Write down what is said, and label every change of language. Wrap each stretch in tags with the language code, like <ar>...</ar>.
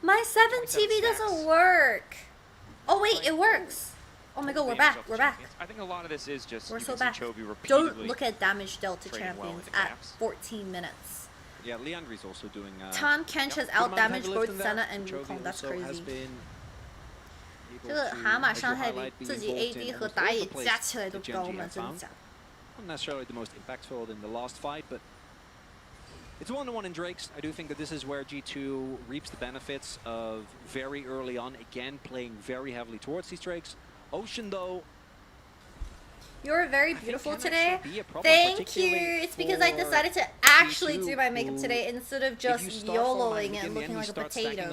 <en>My 7 TV doesn't work. Oh wait, it works. Oh my god, we're back. We're back. I think a lot of this is just we're so back. Don't Don't look at damage dealt to champions at 14 minutes. Yeah, Leandri's also doing. Tom Kench has out damaged both Senna and Wukong. That's crazy.</en> <zh>这个蛤蟆伤害比自己 AD 和打野加起来都高吗？真的假的？</zh> <en>Not necessarily the most impactful in the last fight, but it's 1-1 in Drakes. I do think that this is where G2 reaps the benefits of very early on, again playing very heavily towards these Drakes. Ocean though. You're very beautiful today. Thank you. It's because I decided to actually do my makeup today instead of just YOLOing and looking like a potato.</en>